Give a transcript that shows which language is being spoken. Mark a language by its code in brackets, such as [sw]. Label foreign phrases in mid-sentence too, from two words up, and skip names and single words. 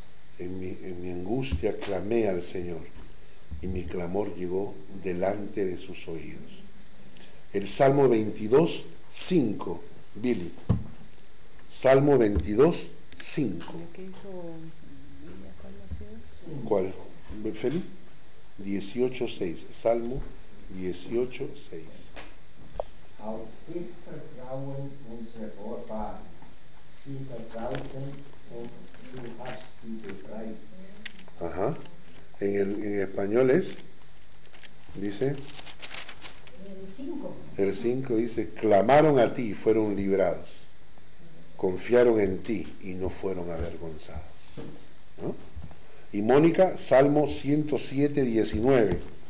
[es] En mi angustia clamé al Señor y mi clamor llegó delante de sus oídos. El Salmo 22, 5, Billy. Salmo 22, 5. ¿Qué hizo ella? ¿Cuál ha sido? ¿Cuál? Feli? 18, 6. Salmo 18, 6. [de] Auf dich vertrauen unsere Vorfahren. Sie vertrauten und du hast sie befreit. [es] Ajá. En español dice, el 5 dice, clamaron a ti y fueron librados, confiaron en ti y no fueron avergonzados, ¿no? Y Mónica, Salmo 107, 19.